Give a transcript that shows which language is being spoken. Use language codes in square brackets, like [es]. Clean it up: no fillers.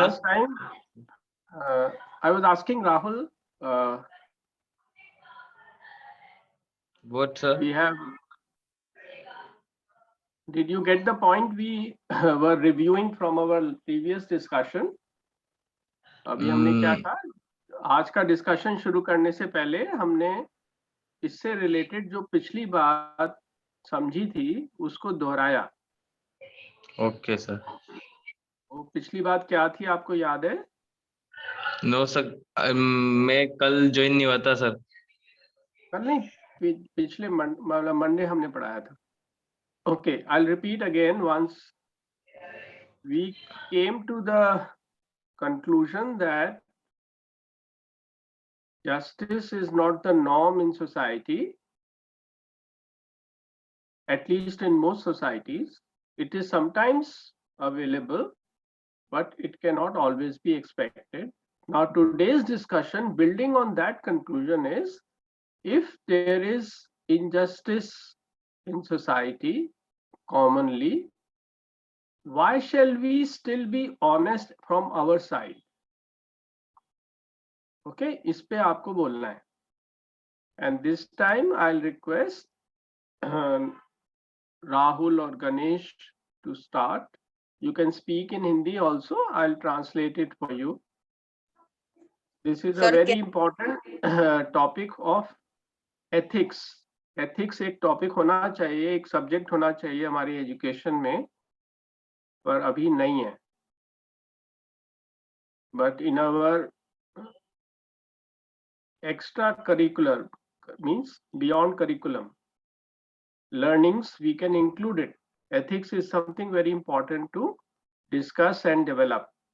[en] Last time, I was asking Rahul, What, sir? we have, did you get the point we were reviewing from our previous discussion? [hi] अभी हमने क्या था? आज का discussion शुरू करने से पहले हमने इससे रिलेटेड जो पिछली बात समझी थी उसको दोहराया. [en] Okay sir. [hi] वो पिछली बात क्या थी आपको याद है? नो सर, मैं कल ज्वाइन नहीं हुआ था सर. कल नहीं, पिछले मंडे हमने पढ़ाया था. [en] Okay, I'll repeat again once. We came to the conclusion that justice is not the norm in society, at least in most societies. It is sometimes available, but it cannot always be expected. Now, today's discussion, building on that conclusion, is if there is injustice in society commonly, why shall we still be honest from our side? [hi] Okay, इस पे आपको बोलना है. [en] And this time I'll request Rahul or Ganesh to start. You can speak in Hindi also. I'll translate it for you. This is a very important topic of ethics. [hi] Ethics एक topic होना चाहिए, एक subject होना चाहिए हमारी education में, पर अभी नहीं है. [en] But in our extracurricular, means beyond curriculum learnings, we can include it. Ethics is something very important to discuss and develop.